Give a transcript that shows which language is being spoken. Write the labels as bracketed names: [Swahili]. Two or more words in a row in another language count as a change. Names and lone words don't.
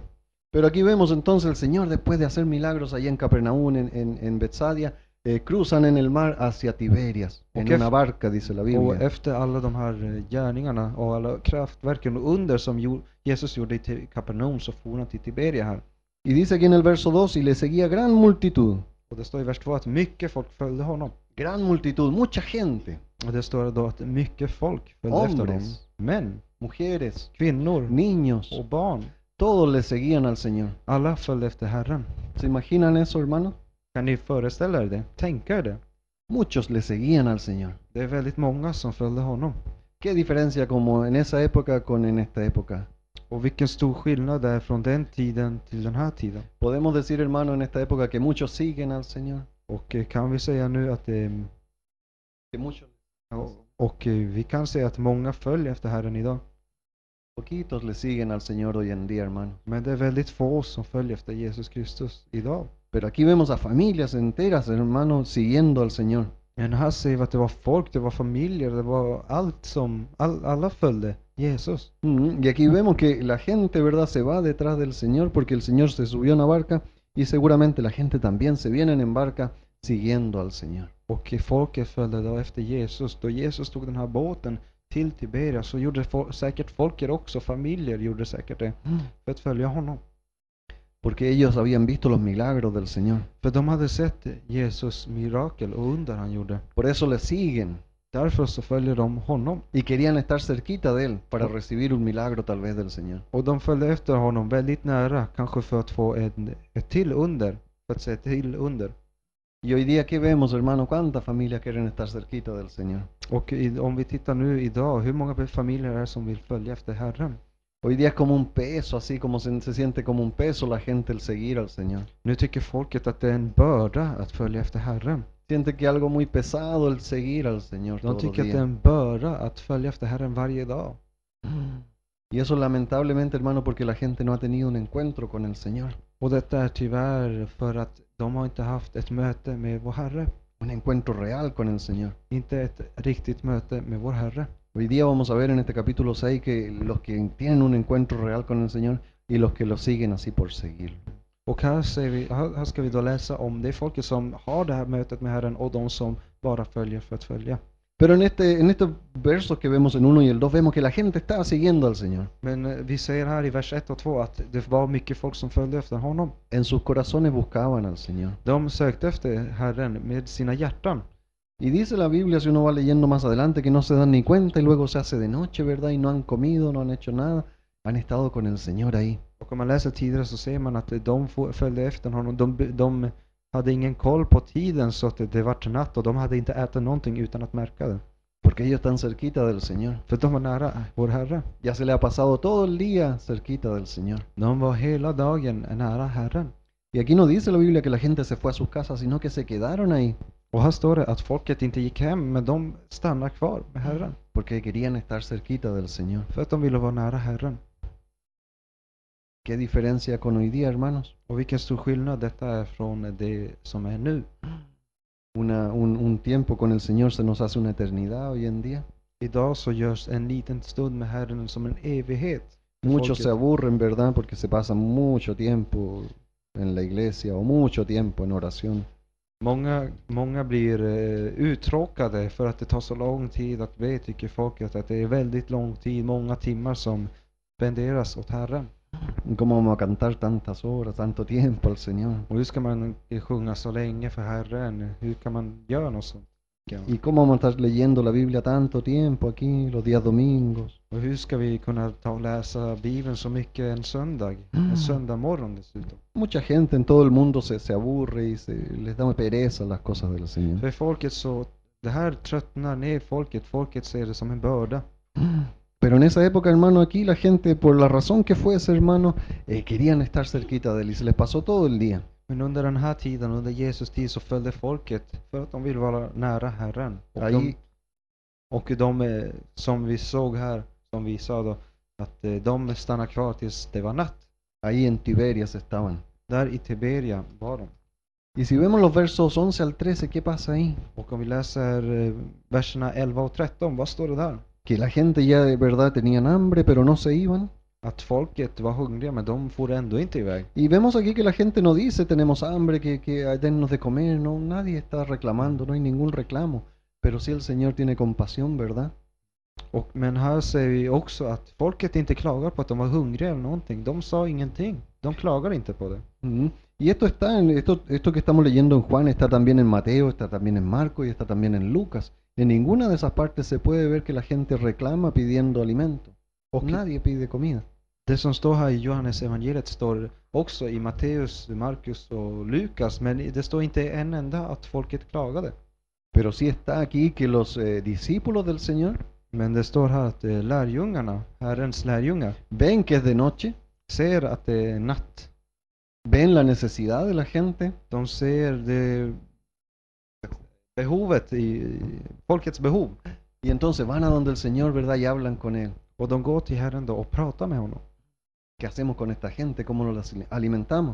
[Spanish] Pero aquí vemos entonces el Señor, después de hacer milagros allá en Capernaum, en Betsadia, cruzan en el mar hacia Tiberias, en una barca, dice la [Swedish] Och [Spanish] Biblia. [Swedish] efter alla de här gärningarna och alla kraftverken och under som Jesus gjorde i Kapernaum, så for han till Tiberia här. [Spanish] Y dice aquí en el verso 2, y le seguía gran multitud. [Swedish] Och det står i vers 2 att mycket folk följde honom. [Spanish] Gran multitud, mucha gente. [Swedish] Och det står då att mycket folk följde efter honom. Män, [Spanish] Mujeres, [Swedish] kvinnor [Spanish] niños, [Swedish] och barn. [Spanish] todos le seguían al Señor. [Swedish] Alla följde efter Herren. [Spanish] ¿Se imaginan eso, hermanos? [Swedish] Kan ni föreställa er det? Tänka er det? [Spanish] Muchos le seguían al Señor. [Swedish] Det är väldigt många som följde honom. [Spanish] ¿Qué diferencia como en esa época con en esta época? [Swedish] Och vilken stor skillnad det är från den tiden till den här tiden. [Spanish] Podemos decir, hermano, en esta época que muchos siguen al Señor. [Swedish] Och kan vi säga nu att [Spanish] Que muchos, [Swedish] vi kan säga att många följer efter Herren idag. [Spanish] poquitos le siguen al Señor hoy en día, hermano. [Swedish] Men det är väldigt få som följer efter Jesus Kristus idag. [Spanish] Pero aquí vemos a familias enteras, hermanos, siguiendo al Señor. [Swedish] Men här ser vi att det var folk, det var familjer, det var allt som, alla följde Jesus. [Spanish] Y aquí vemos que la gente, ¿verdad?, se va detrás del Señor porque el Señor se subió a una barca y seguramente la gente también se vienen en barca siguiendo al Señor. [Swedish] Och folket följde då efter Jesus. Då Jesus tog den här båten till Tiberia, så gjorde säkert folket också, familjer gjorde säkert det, för att följa honom. [Spanish] Porque ellos habían visto los milagros del Señor. [Swedish] För de hade sett Jesus mirakel och under han gjorde. [Spanish] Por eso le siguen. [Swedish] Därför så följer de honom. [Spanish] Y querían estar cerquita de él para recibir un milagro tal vez del Señor. [Swedish] Och de följde efter honom väldigt nära, kanske för att få ett till under, för att se ett till under. [Spanish] Y hoy día, ¿qué vemos, hermano? ¿Cuántas familias quieren estar cerquita del Señor? [Swedish] Och om vi tittar nu idag, hur många familjer är det som vill följa efter Herren? [Spanish] Hoy día es como un peso, así como se siente como un peso la gente el seguir al Señor. [Swedish] Nu tycker folket att det är en börda att följa efter Herren. [Spanish] Siente que es algo muy pesado el seguir al Señor [Swedish] De [Spanish] todos los [Swedish] tycker att det är [Spanish] días. [Swedish] en börda att följa efter Herren varje dag. [Spanish] Y eso lamentablemente, hermano, porque la gente no ha tenido un encuentro con el Señor. [Swedish] Och detta är tyvärr för att de har inte haft ett möte med vår Herre. [Spanish] Un encuentro real con el Señor. [Swedish] Inte ett riktigt möte med vår Herre. [Spanish] Hoy día vamos a ver en este capítulo 6 que los que tienen un encuentro real con el Señor y los que lo siguen así por seguirlo. [Swedish] Och här ska vi då läsa om det folket som har det här mötet med Herren och de som bara följer för att följa. [Spanish] Pero en estos versos que vemos en 1 y el 2 vemos que la gente estaba siguiendo al Señor. [Swedish] Men vi ser här i vers 1 och 2 att det var mycket folk som följde efter honom. [Spanish] En sus corazones buscaban al Señor. [Swedish] De sökte efter Herren med sina hjärtan. [Spanish] Y dice la Biblia, si uno va leyendo más adelante, que no se dan ni cuenta y luego se hace de noche, ¿verdad? Y no han comido, no han hecho nada. Han estado con el Señor ahí. [Swedish] Och om man läser tidigare så ser man att de följde efter honom. De hade ingen koll på tiden, så att det var natt och de hade inte ätit någonting utan att märka det. [Spanish] Porque ellos están cerquita del Señor. [Swedish] För de var nära vår Herre. [Spanish] Ya se le ha pasado todo el día cerquita del Señor. [Swedish] De var hela dagen nära Herren. [Spanish] Y aquí no dice la Biblia que la gente se fue a sus casas, sino que se quedaron ahí. [Swedish] Och här står det att folket inte gick hem, men de stannar kvar med Herren. [Spanish] Porque querían estar cerquita del Señor. [Swedish] För att de ville vara nära Herren. [Spanish] ¿Qué diferencia con hoy día, hermanos? [Swedish] Och vilken stor skillnad detta är från det som är nu. [Spanish] Un tiempo con el Señor se nos hace una eternidad hoy en día. [Swedish] Idag så görs en liten stund med Herren som en evighet. för [Spanish] Muchos [Swedish] folket. [Spanish] se aburren, ¿verdad? Porque se pasan mucho tiempo en la iglesia o mucho tiempo en oración. [Swedish] Många blir uttråkade för att det tar så lång tid att be, tycker folket. Att det är väldigt lång tid, många timmar som spenderas åt Herren. [Spanish] ¿Cómo vamos a cantar tantas horas, tanto tiempo al Señor? [Swedish] Och hur ska man sjunga så länge för Herren? Hur kan man göra något sånt? [Spanish] ¿Y cómo vamos a estar leyendo la Biblia tanto tiempo aquí, los días domingos? [Swedish] Och hur ska vi kunna ta och läsa Bibeln så mycket en söndag? En söndag morgon dessutom. [Spanish] Mucha gente en todo el mundo se aburre y les da pereza las cosas del Señor. [Swedish] För folket så, det här tröttnar ner folket. Folket ser det som en börda. [Spanish] Pero en esa época, hermano, aquí la gente, por la razón que fuese, hermano, querían estar cerquita de él y se les pasó todo el día. [Swedish] Men under den här tiden, under Jesus tid, så följde folket för att de vill vara nära Herren. [Spanish] Ahí, [Swedish] Och de som vi såg här, som vi sa då, att de stannar kvar tills det var natt. [Spanish] ahí en Tiberias estaban. [Swedish] Där i Tiberia var de. [Spanish] Y si vemos los versos 11 al 13, ¿qué pasa ahí? [Swedish] Och om vi läser verserna 11 och 13, vad står det där? [Spanish] Que la gente ya de verdad tenían hambre, pero no se iban. [Swedish] Att folket var hungriga, men de får ändå inte iväg. [Spanish] Y vemos aquí que la gente no dice tenemos hambre, que dennos de comer, no, nadie está reclamando, no hay ningún reclamo. Pero sí el Señor tiene compasión, ¿verdad? [Swedish] Men här ser vi också att folket inte klagar på att de var hungriga eller någonting. De sa ingenting. De klagar inte på det. [Spanish] Y esto que estamos leyendo en Juan está también en Mateo, está también en Marcos y está también en Lucas. En ninguna de esas partes se puede ver que la gente reclama pidiendo alimento. Nadie pide comida. [Swedish] Det som står här i Johannes evangeliet står också i Matteus, Markus och Lukas, men det står inte en enda att folket klagade. [Spanish] Pero sí está aquí que los discípulos del Señor [Swedish] Men det står här att lärjungarna, Herrens lärjungar, [Spanish] ven que es de noche, [Swedish] ser att det är natt. [Spanish] ven la necesidad de la gente, [Swedish] De ser det behovet folkets behov. [Spanish] y entonces van a donde el Señor, ¿verdad? Y hablan con Él. [Swedish] Och de går till Herren då och pratar med honom. [Spanish] ¿Qué hacemos con esta gente? ¿Cómo nos alimentamos?